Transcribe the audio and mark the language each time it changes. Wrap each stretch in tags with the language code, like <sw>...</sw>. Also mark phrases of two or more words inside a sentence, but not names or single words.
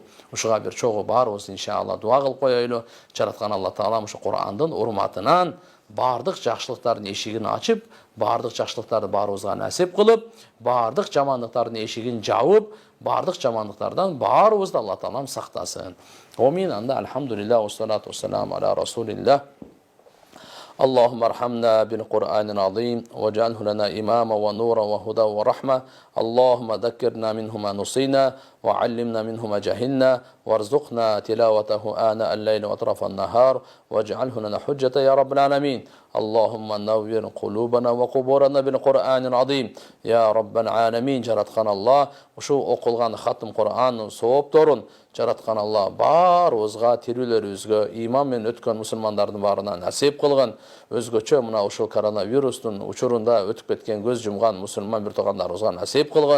<ky>Ушуга бир чогуу баарыбыз иншалла дуа кылып коелу. Жараткан Алла Таалам ушу Курандын урматынан бардык жакшылыктардын эшигин ачып, бардык жакшылыктарды баарыбызга насип кылып, бардык жамандыктардын эшигин жабып, бардык жамандыктардан баарыбызды Алла Таалам сактасын.</ky> <ar>Амин. Анда الحمد لله والصلاة والسلام على رسول الله. اللهم ارحمنا بالقرآن العظيم واجعله لنا إماما ونورا وهدى ورحمة. اللهم ذكرنا منه ما نسينا وعلمنا منه ما جهلنا وارزقنا تلاوته آناء الليل وأطراف النهار واجعله لنا حجة يا رب العالمين. اللهم نور قلوبنا وقبورنا بالقرآن العظيم يا رب العالمين.</ar> <ky>жараткан Allah ушул окулган хатым Кур'андын соопторун жараткан Allah баарыбызга, тирүүлөрүбүзгө, иман менен өткөн мусулмандардын баарына насип кылгын. Өзгөчө мына ушул коронавирустун учурунда өтүп кеткен көз жумган мусулман бир туугандарыбызга насип кылгын.</ky>